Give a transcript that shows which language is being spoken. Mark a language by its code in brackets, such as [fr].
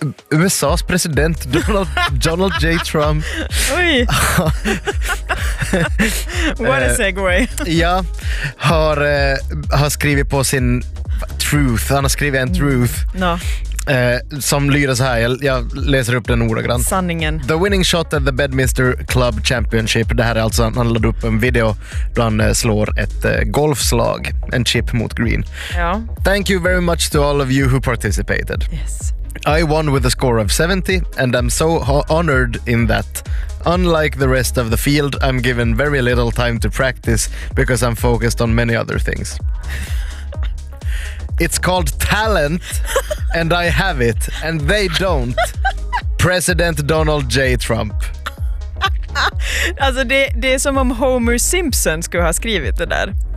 [sv] USA:s president Donald J. Trump. Oj. [en] What a segue. [sv] Ja, har skrivit på sin truth. Han har skrivit en truth. [en] No. [sv] Som lyder så här, jag läser upp den ordagrant. Sanningen. [en] The winning shot at the Bedminster Club Championship. [sv] Det här är alltså, han laddade upp en video där han slår ett golfslag, en chip mot green. Ja. [en] Thank you very much to all of you who participated. Yes. I won with a score of 70 and I'm so honored in that. Unlike the rest of the field, I'm given very little time to practice because I'm focused on many other things. It's called talent and I have it and they don't. President Donald J. Trump. [sv] Alltså det är som om Homer Simpson skulle ha skrivit det där.